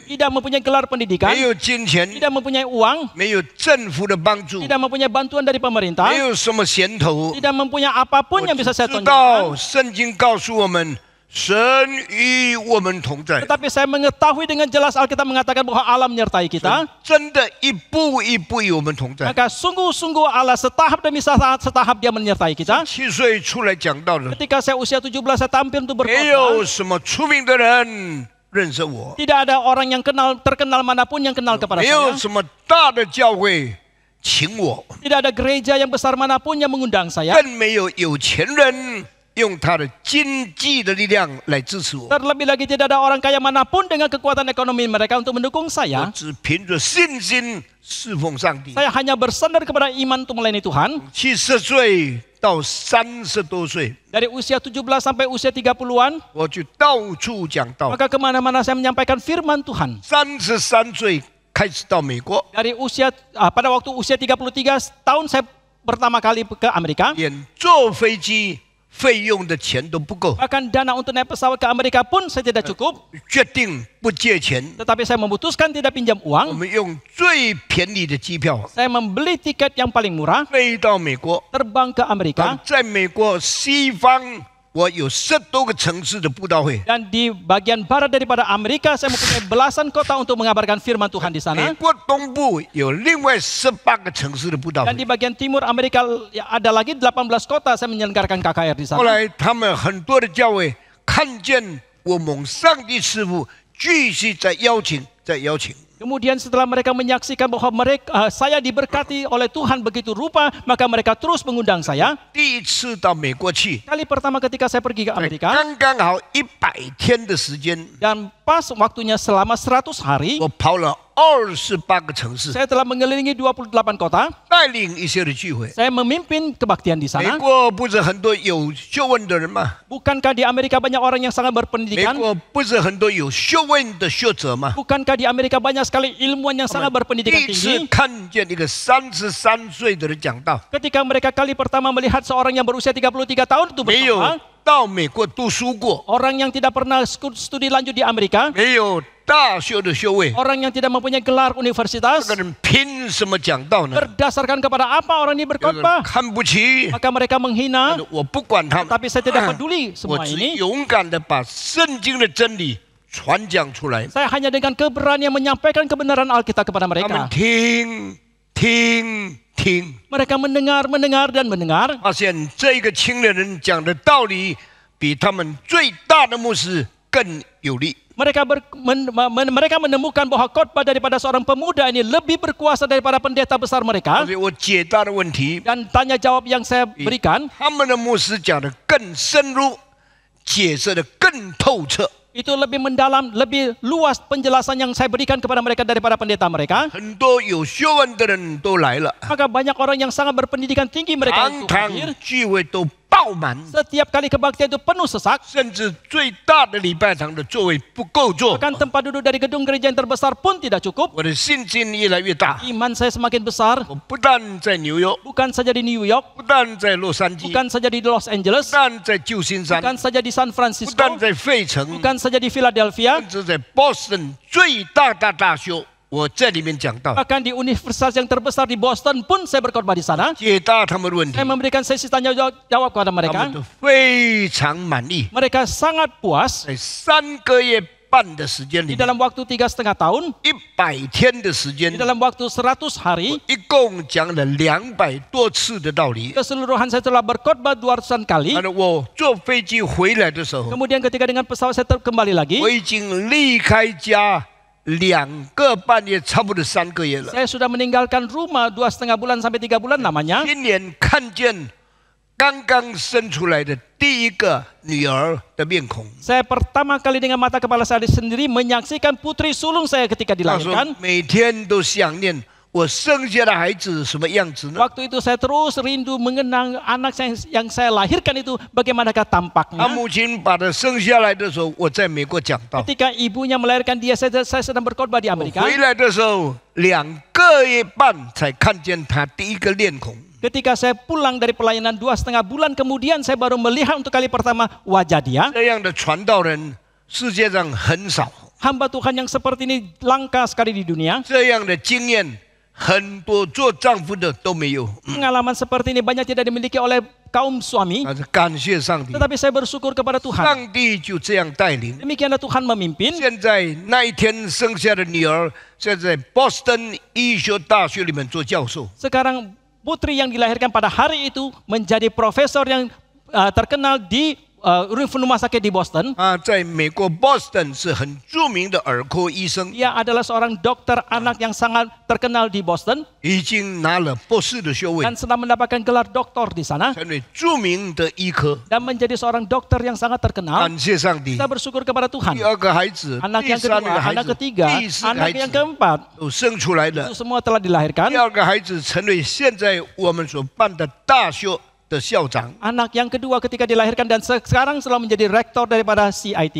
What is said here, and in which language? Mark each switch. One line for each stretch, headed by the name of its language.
Indonesian: tidak mempunyai gelar pendidikan,
Chinese: 没有金钱，
Indonesian: tidak mempunyai uang,
Chinese: 没有政府的帮助，
Indonesian: tidak mempunyai bantuan dari pemerintah,
Chinese: 没有什么衔头。
Indonesian: tidak mempunyai apapun
Chinese: 我
Indonesian: yang bisa saya
Chinese: 知道
Indonesian: tunjukkan.
Chinese: 圣经告诉我们，神与我们同在，
Indonesian: Tetapi saya mengetahui dengan jelas Alkitab mengatakan bahwa Allah menyertai kita.
Chinese: 真的一步一步与我们同在。
Indonesian: Maka sungguh-sungguh Allah setahap demi setahap dia menyertai kita.
Chinese: 7岁出来讲道的，
Indonesian: Ketika saya usia 17 saya tampil untuk
Chinese: 没有
Indonesian: berkhotbah.
Chinese: 什么出名的人认识我，
Indonesian: Tidak ada orang yang terkenal manapun yang kenal kepada
Chinese: 没有
Indonesian: saya.
Chinese: 什么大的教会请我，
Indonesian: Tidak ada gereja yang besar manapun yang mengundang saya.
Chinese: 更没有有钱人用他的经济的力量来支持我。
Indonesian: Terlebih lagi tidak ada orang kaya manapun dengan kekuatan ekonomi mereka untuk mendukung saya.
Chinese: 只凭着信心侍奉上帝。
Indonesian: Saya hanya bersandar kepada iman untuk melayani Tuhan.
Chinese: 70岁到30多岁，
Indonesian: Dari usia 17 sampai usia 30-an,
Chinese: 我就到处讲道。
Indonesian: maka kemana-mana saya menyampaikan firman Tuhan.
Chinese: 33岁开始到美国，
Indonesian: Dari pada waktu usia 33 tahun saya pertama kali ke Amerika.
Chinese: 连坐飞机费用的钱都不够，
Indonesian: Bahkan dana untuk naik pesawat ke Amerika pun saya tidak cukup.
Chinese: 决定不借钱，
Indonesian: Tetapi saya memutuskan tidak pinjam
Chinese: 我
Indonesian: uang.
Chinese: 们用最便宜的机票
Indonesian: Saya membeli tiket yang paling murah,
Chinese: 飞到美国。
Indonesian: terbang ke Amerika.
Chinese: 在美国西方，我有10多个城市的布道会。
Indonesian: Dan di bagian barat daripada Amerika, saya mempunyai belasan kota untuk mengabarkan firman Tuhan di
Chinese: 美
Indonesian: sana.
Chinese: 国东部有另外18个城市的布道
Indonesian: Dan
Chinese: 会。
Indonesian: di bagian timur Amerika ada lagi 18 kota saya menyelenggarakan KKR di
Chinese: 后
Indonesian: sana.
Chinese: 来他们很多的教会看见我蒙上帝赐福，继续在邀请，在邀请。
Indonesian: Kemudian setelah mereka menyaksikan bahwa saya diberkati oleh Tuhan begitu rupa, maka mereka terus mengundang saya.
Chinese: 第一次到美国去，
Indonesian: Kali pertama ketika saya pergi ke
Chinese: 在
Indonesian: Amerika,
Chinese: 刚刚好100天的时间，
Indonesian: dan pas waktunya selama 100 hari,
Chinese: 我跑了28个城市，
Indonesian: saya telah mengelilingi 28 kota.
Chinese: 带领一些的聚会。
Indonesian: Saya memimpin kebaktian di sana.
Chinese: 国不是很多有学问的人吗？
Indonesian: Bukankah di Amerika banyak orang yang sangat
Chinese: 美
Indonesian: berpendidikan?
Chinese: 国不是很多有学问的学者吗？
Indonesian: Bukankah di Amerika banyak sekali ilmuwan yang sangat
Chinese: 第
Indonesian: berpendidikan
Chinese: 一次
Indonesian: tinggi?
Chinese: 看见一个33岁的人讲道，
Indonesian: Ketika mereka kali pertama melihat seorang yang berusia 33 tahun itu
Chinese: 没有
Indonesian: berkhotbah,
Chinese: 到美国读书过，
Indonesian: orang yang tidak pernah studi lanjut di Amerika,
Chinese: 没有大学的学位，
Indonesian: orang yang tidak mempunyai gelar
Chinese: 这
Indonesian: universitas,
Chinese: 个人凭什么讲道呢？
Indonesian: berdasarkan kepada apa orang ini
Chinese: 有的人
Indonesian: berkhotbah?
Chinese: 看不起，
Indonesian: Maka mereka menghina,
Chinese: 我不管他们，
Indonesian: tapi saya tidak peduli
Chinese: 我
Indonesian: semua
Chinese: 只
Indonesian: ini.
Chinese: 勇敢的把圣经的真理传讲出来。
Indonesian: Saya hanya dengan keberanian menyampaikan kebenaran Alkitab kepada
Chinese: 他们
Indonesian: mereka.
Chinese: 听，
Indonesian: Mereka mendengar dan mendengar.
Chinese: 发现这个青年人讲的道理比他们最大的牧师更有力。
Indonesian: Mereka menemukan bahwa khotbah daripada seorang pemuda ini lebih berkuasa daripada pendeta besar
Chinese: 所
Indonesian: mereka.
Chinese: 以我解答的问题，
Indonesian: Dan tanya jawab yang saya berikan,
Chinese: 他们的牧师讲的更深入，解释的更透彻。
Indonesian: itu lebih mendalam, lebih luas penjelasan yang saya berikan kepada mereka daripada pendeta mereka.
Chinese: 很多有学问的人都来了，
Indonesian: Maka banyak orang yang sangat berpendidikan tinggi mereka
Chinese: 堂
Indonesian: itu
Chinese: 堂
Indonesian: hadir.
Chinese: 聚会都爆满，
Indonesian: Setiap kali kebaktian itu penuh sesak.
Chinese: 甚至最大的礼拜堂的座位不够坐。
Indonesian: Bahkan tempat duduk dari gedung gereja yang terbesar pun tidak cukup.
Chinese: 我的信心越来越大，
Indonesian: Iman saya semakin besar.
Chinese: 我不但在纽约，
Indonesian: Bukan saja di New York,
Chinese: 不但在洛杉矶，
Indonesian: bukan saja di Los Angeles,
Chinese: 但在旧金山，
Indonesian: bukan saja di San
Chinese: 不
Indonesian: Francisco,
Chinese: 但在费城，
Indonesian: bukan saja di Philadelphia,
Chinese: 甚至在 Boston 最大大修，我在里面讲到，
Indonesian: bahkan di universitas yang terbesar di Boston pun saya berkhotbah di sana.
Chinese: 解答他们的问题
Indonesian: Saya，memberikan sesi tanya jawab kepada
Chinese: 他
Indonesian: mereka.
Chinese: 们都非常满意。
Indonesian: Mereka sangat puas.
Chinese: 在3个月半的时间
Indonesian: Di dalam waktu 3,5 tahun,
Chinese: 100天的时间
Indonesian: di，dalam waktu 100 hari,
Chinese: 一共讲了200多次的道理。
Indonesian: keseluruhan saya telah berkhotbah 200-an kali.
Chinese: 我坐飞机回来的时候，
Indonesian: Kemudian ketika dengan pesawat saya kembali lagi,
Chinese: 我已经离开家2个半月，差不多3个月了。
Indonesian: saya sudah meninggalkan rumah 2,5 bulan sampai 3 bulan namanya.
Chinese: 今年看见刚刚生出来的第一个女儿的面孔，
Indonesian: Saya pertama kali dengan mata kepala saya sendiri menyaksikan putri sulung saya ketika
Chinese: 他说
Indonesian: dilahirkan.
Chinese: 每天都想念我生下的孩子什么样子呢？
Indonesian: Waktu itu saya terus rindu mengenang anak yang saya lahirkan itu bagaimanakah
Chinese: 他
Indonesian: tampaknya.
Chinese: 母亲把他生下来的时候，我在美国讲道；
Indonesian: Ketika ibunya melahirkan dia, saya sedang berkhotbah di
Chinese: 我
Indonesian: Amerika.
Chinese: 回来的时候，2个月半才看见他第一个脸孔。
Indonesian: Ketika saya pulang dari pelayanan 2,5 bulan kemudian, saya baru melihat untuk kali pertama wajah dia.
Chinese: 这样的传道人世界上很少，
Indonesian: Hamba Tuhan yang seperti ini langka sekali di dunia.
Chinese: 这样的经验很多做丈夫的都没有。
Indonesian: Pengalaman seperti ini banyak tidak dimiliki oleh kaum suami.
Chinese: 但是感谢上帝，
Indonesian: Tetapi saya bersyukur kepada Tuhan.
Chinese: 上帝就这样带领。
Indonesian: Demikianlah Tuhan memimpin.
Chinese: 现在那一天生下的女儿，现在 Boston 医学大学里面做教授。
Indonesian: Sekarang putri yang dilahirkan pada hari itu menjadi profesor yang terkenal di rumah sakit di Boston.
Chinese: 在美国 Boston 是很著名的儿科医生，
Indonesian: Ia adalah seorang dokter anak yang sangat terkenal di Boston
Chinese: 已经拿了博士的学位，
Indonesian: dan sedang mendapatkan gelar doktor di sana
Chinese: 成为著名的医科。
Indonesian: dan menjadi seorang dokter yang sangat terkenal.
Chinese: 感谢上帝
Indonesian: Kita，bersyukur kepada Tuhan.
Chinese: 第二个孩子、
Indonesian: Anak
Chinese: 第
Indonesian: yang
Chinese: 三个
Indonesian: kedua,
Chinese: 孩
Indonesian: anak
Chinese: 子、
Indonesian: ketiga,
Chinese: 第四个孩
Indonesian: anak yang
Chinese: 子
Indonesian: keempat
Chinese: 都生出来了
Indonesian: itu。 semua telah dilahirkan.
Chinese: 第二个孩子成为现在我们所办的大学的校长。
Indonesian: Anak yang kedua ketika dilahirkan dan sekarang telah menjadi rektor daripada CIT